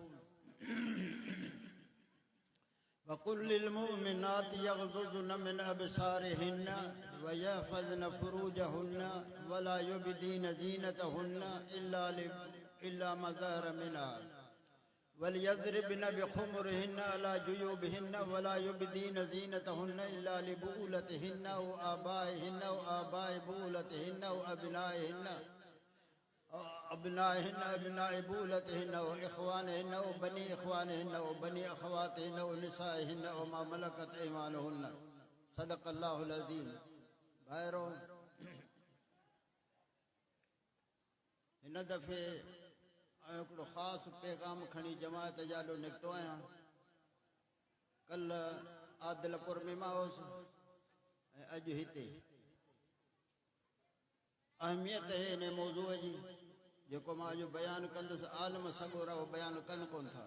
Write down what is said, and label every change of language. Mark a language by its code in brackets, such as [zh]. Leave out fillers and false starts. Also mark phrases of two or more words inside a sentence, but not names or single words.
[ar] وقل للمؤمنات يغضضن من أبصارهن ويحفظن فروجهن ولا يبدين زينتهن إلا ما ظهر منها وليضربن بخمرهن على جيوبهن ولا يبدين زينتهن إلا لبعولتهن وآبائهن وآباء بعولتهن وأبنائهن أبناء بعولتهن وإخوانهن وبني إخوانهن وبني أخواتهن ونسائهن وما ملكت أيمانهن صدق الله العظيم. [sd] भाइरो हिन दफ़े हिकिड़ो ख़ासि पैगाम खणी जमायत जाॾो निकितो आहियां। कल आदिलपुर में मां हुउसि ऐं अॼु हिते अहमियत है हिन मौज़ूअ जी जेको मां अॼु बयानु कंदुसि आलम सॻोरा उहो बयानु कनि कोन था।